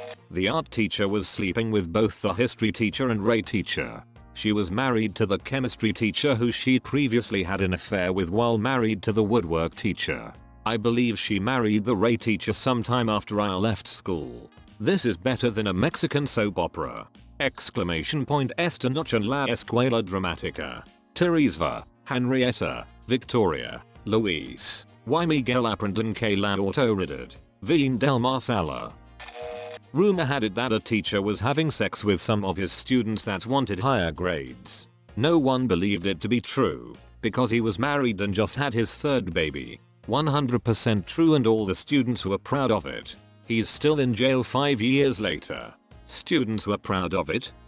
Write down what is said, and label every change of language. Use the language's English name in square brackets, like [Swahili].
[English] The art teacher was sleeping with both the history teacher and Ray teacher. She was married to the chemistry teacher who she previously had an affair with while married to the woodwork teacher. I believe she married the Ray teacher sometime after I left school. This is better than a Mexican soap opera! [Spanish] Esta noche en la escuela dramática. Teresa, Henrietta, Victoria, Luis, y Miguel aprenden que la autoridad viene del más allá. [English] Rumor had it that a teacher was having sex with some of his students that wanted higher grades. No one believed it to be true, because he was married and just had his 3rd baby. 100% true and all the students were proud of it. He's still in jail 5 years later. Students were proud of it.